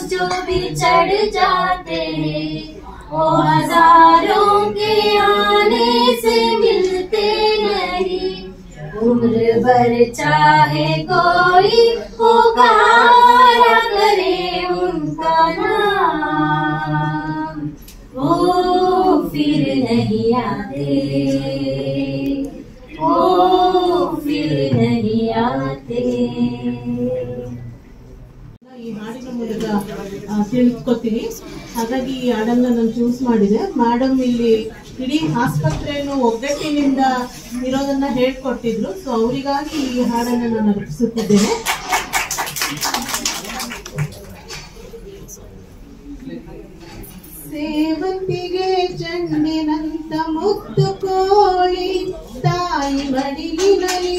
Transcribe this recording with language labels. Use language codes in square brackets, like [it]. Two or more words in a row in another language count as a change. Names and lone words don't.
[hi] जो बिछड़ जाते हैं वो हजारों के आने से मिलते नहीं उम्र भर चाहे कोई पुकारा करे उनका नाम वो फिर नहीं आते वो फिर नहीं आते [kn] ಈ ಹಾಡಿನ ಮೂಲಕ ತಿಳ್ಕೊತೀನಿ. ಹಾಗಾಗಿ ಈ ಹಾಡನ್ನ ನಾನು ಚೂಸ್ ಮಾಡಿದೆ. ಮೇಡಮ್ ಇಲ್ಲಿ ಇಡೀ ಆಸ್ಪತ್ರೆಯನ್ನು ಒಗ್ಗಟ್ಟಿನಿಂದ ಇರೋದನ್ನ ಹೇಳ್ಕೊಟ್ಟಿದ್ರು. ಸೊ ಅವರಿಗಾಗಿ ಈ ಹಾಡನ್ನ ನಾನು ಅರ್ಪಿಸುತ್ತಿದ್ದೇನೆ. ಸೇವಂತಿಗೆ ಚೆಂಡಿನಂತ ಮುದ್ದು ಕೋಳಿ ತಾಯಿ ಮಡಿಲಿನಲ್ಲಿ